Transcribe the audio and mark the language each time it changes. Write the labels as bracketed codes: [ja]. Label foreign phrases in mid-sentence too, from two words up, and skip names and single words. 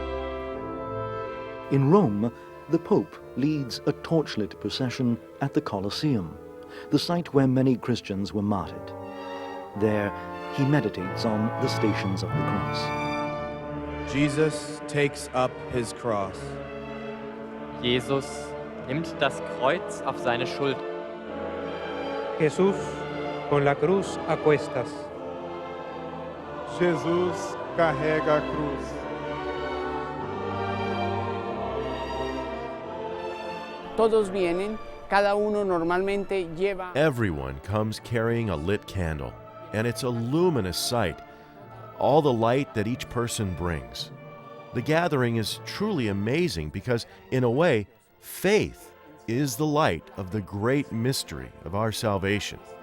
[en] In Rome, the Pope leads a torchlit procession at the Colosseum, the site where many Christians were martyred. There, he meditates on the Stations of the Cross. Jesus takes up his cross. [de] Jesus nimmt das Kreuz auf seine Schulter. [es] Jesús con la cruz a cuestas. [pt] Jesus carrega a cruz. [es] Todos vienen, cada uno normalmente lleva. [en] Everyone comes carrying a lit candle, and it's a luminous sight, all the light that each person brings. The gathering is truly amazing because, in a way, faith is the light of the great mystery of our salvation.